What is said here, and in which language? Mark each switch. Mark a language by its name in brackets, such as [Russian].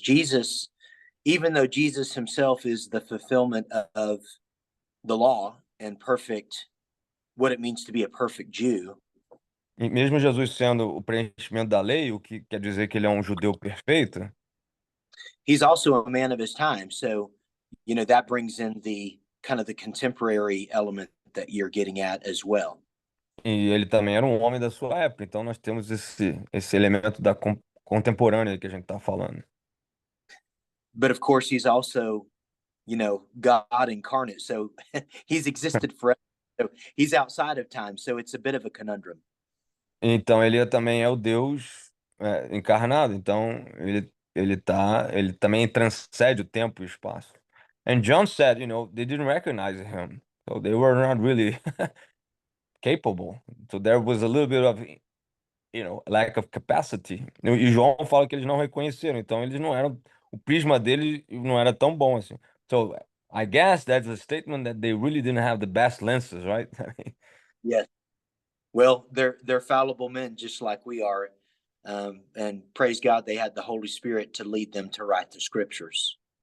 [English] Jesus, even though Jesus himself is the fulfillment of the law and perfect, what it means to be a perfect Jew, [Portuguese] E mesmo Jesus sendo o preenchimento da lei, o que quer dizer que ele é um judeu perfeito, [English] he's also a man of his time. So, that brings in the kind of the contemporary element that you're getting at as well. [Portuguese] e ele também era um homem da sua época, então nós temos esse elemento da contemporânea que a gente está falando. [English] But of course, he's also, God incarnate. So he's existed forever. So he's outside of time. So it's a bit of a conundrum. [Portuguese] Então ele também é o Deus encarnado, então ele também transcende o tempo e o espaço. [English] And John said, they didn't recognize him, so they were not really capable. So there was a little bit of, lack of capacity. [Portuguese] E João fala que eles não reconheceram, então eles não eram, o prisma deles não era tão bom assim. [English] So I guess that's a statement that they really didn't have the best lenses, right? Yes. Well, they're fallible men just like we are. And praise God, they had the Holy Spirit to lead them to write the scriptures.